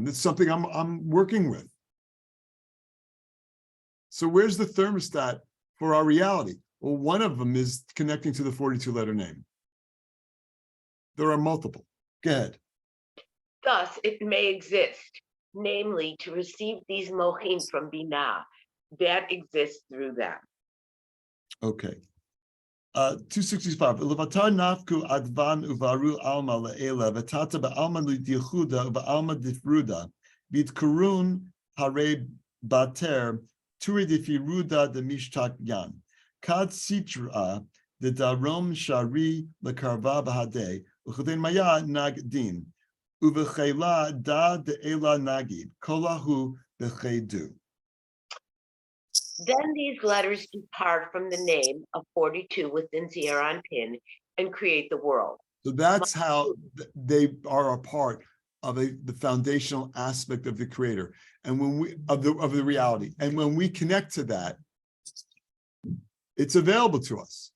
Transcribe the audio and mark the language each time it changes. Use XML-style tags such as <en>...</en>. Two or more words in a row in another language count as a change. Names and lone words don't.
<en>That's something I'm working with. So where's the thermostat for our reality? Well, one of them is connecting to the 42-letter name. There are multiple. Go ahead. Thus, it may exist, namely to receive these mochim from Binah that exists through them. Okay. 265.</en> <arc>Levatar nafku advan uvaru alma le'ela v'tata ba'alma l'dichuda v'alma difruda v'itkurun hare bater turi difiruda de mishtak yan kad sitra de darom shari lekarva b'hadeh u'choden maya nagdin uv'chela da de ela nagid kolahu b'chedu.</arc> <en>Then these letters depart from the name of 42 within Pin and create the world. So that's how they are a part of the foundational aspect of the creator and when we of the reality. And when we connect to that, it's available to us.</en>